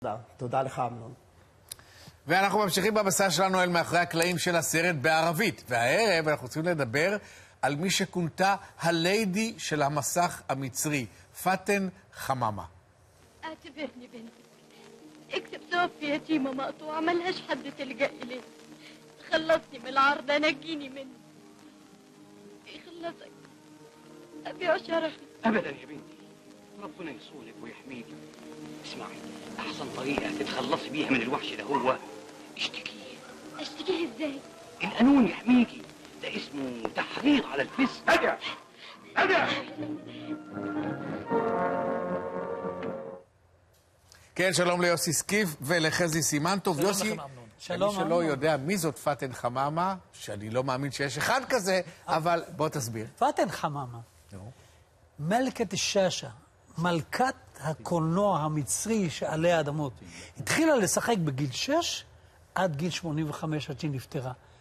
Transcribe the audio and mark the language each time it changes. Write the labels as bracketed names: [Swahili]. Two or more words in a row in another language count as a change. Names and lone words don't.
[Hebrew] תודה לך, אמנון. ואנחנו ממשיכים במסע שלנו אל מאחורי הקלעים של הסרט בערבית. והערב אנחנו צריכים לדבר על מי שכונתה הליידי של המסך המצרי, פאטן חמאמה. [Arabic] اعتبرني بنتك. اكتب توفي يتيمة مقطوعة ملهاش حد تلجأ إليه. خلصني من العرض، نجيني منه. يخلصك. أبيع شرفي. أبدا يا بنتي، ربنا يصونك ويحميك. اسمعي، أحسن طريقة تتخلصي بيها من الوحش ده هو اشتكيه. أشتكيه إزاي؟ القانون يحميكي، ده اسمه تحريض على الفسق. أجا أجا. [Hebrew] כן, שלום ליוסי סקיף ולחזי סימנטוב. יוסי, שלום, מי שלא יודע מי זאת פאטן חמאמה, שאני לא מאמין שיש אחד כזה, אבל בוא תסביר. פאטן חמאמה, מלכת השאשה, מלכת הקולנוע המצרי שעלי האדמות, התחילה לשחק בגיל 6 עד גיל 85 עד שהיא נפטרה.